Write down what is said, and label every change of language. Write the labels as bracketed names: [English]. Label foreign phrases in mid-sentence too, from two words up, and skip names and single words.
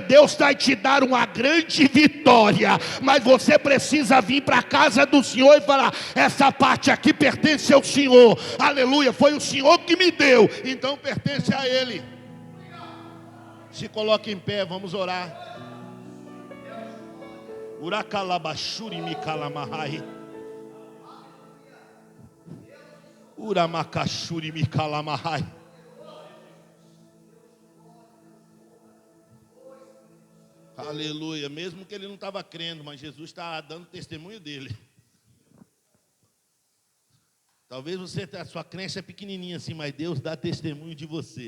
[Portuguese] Deus vai te dar uma grande vitória, mas você precisa vir para a casa do Senhor e falar: essa parte aqui pertence ao Senhor. Aleluia. Foi o Senhor que me deu, então pertence a Ele. Se coloque em pé, vamos orar. Urakalabashuri mikalamahai. Uramacachuri mikalamahai. Aleluia. Mesmo que ele não estava crendo, mas Jesus está dando testemunho dele. Talvez você, a sua crença é pequenininha assim, mas Deus dá testemunho de você.